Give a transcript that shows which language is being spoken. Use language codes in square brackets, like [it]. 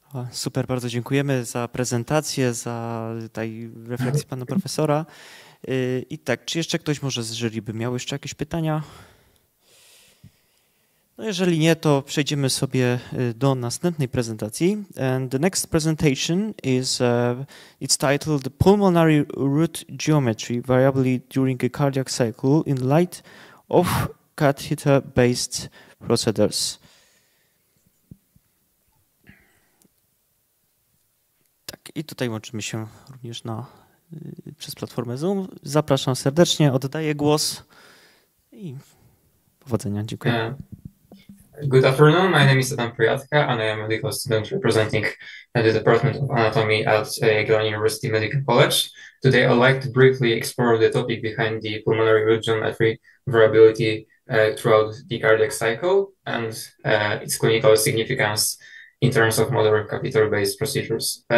[pl] Super, bardzo dziękujemy za prezentację, za tutaj refleksję pana profesora. I tak, czy jeszcze ktoś może z jury by miał jeszcze jakieś pytania? No jeżeli nie, to przejdziemy sobie do następnej prezentacji. [en] And the next presentation is it's titled Pulmonary Route Geometry Variability During a Cardiac Cycle in Light of Catheter-Based Procedures. [pl] Tak, i tutaj łączymy się również przez platformę Zoom. Zapraszam serdecznie, oddaję głos i powodzenia. Dziękuję. [en] Good afternoon, my name is Adam Priyatka and I am a medical student representing the Department of Anatomy at Jagiellonian University Medical College. Today I'd like to briefly explore the topic behind the pulmonary route geometry variability throughout the cardiac cycle and its clinical significance in terms of modern catheter-based procedures.